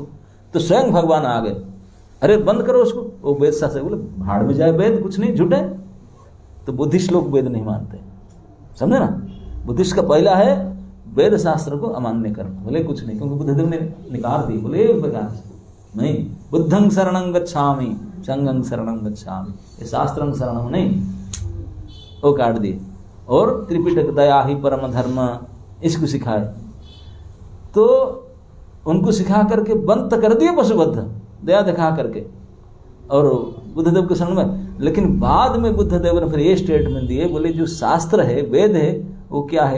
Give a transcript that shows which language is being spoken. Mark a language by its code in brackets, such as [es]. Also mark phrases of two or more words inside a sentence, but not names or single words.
[hi] तो स्वयं भगवान आ गए, अरे बंद करो उसको। वो वेद शास्त्र बोले भाड़ में जाए वेद, कुछ नहीं, झूठे। तो बुद्धिस्ट लोग वेद नहीं मानते, समझे ना। बुद्धिस्ट का पहला है वेद शास्त्र को अमान्य करना, बोले कुछ नहीं, क्योंकि बुद्धदेव ने निकार दी, बोले एक प्रकार से नहीं, [pi] बुद्धं शरणं गच्छामि संगं शरणं गच्छामि, [hi] ये [pi] शास्त्रं शरणं [hi] नहीं, वो काट दिए। और त्रिपिटक दया ही परम धर्म, इसको सिखाए। तो उनको सिखा करके बंद कर दिए पशुबद्ध, दया दिखा करके, और बुद्धदेव के शरण में। लेकिन बाद में बुद्धदेव ने फिर ये स्टेटमेंट दिए, बोले जो शास्त्र है, वेद है, वो क्या है?